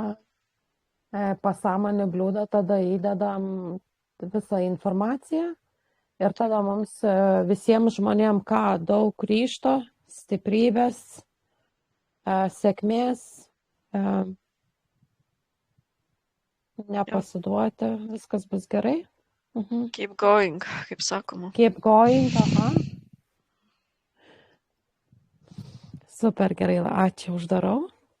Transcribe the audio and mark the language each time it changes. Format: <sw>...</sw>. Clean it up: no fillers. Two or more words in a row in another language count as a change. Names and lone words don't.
<lt>Pasąmonį bliūdą tada įdedam visą informaciją ir tada mums visiems žmonėms daug ryžto, stiprybės, sėkmės, nepasiduoti, viskas bus gerai.</lt> <en>Keep going,</en> <lt>kaip sakoma.</lt> <en>Keep going,</en> <lt>aha. Super gerai, ačiū, uždarau.</lt>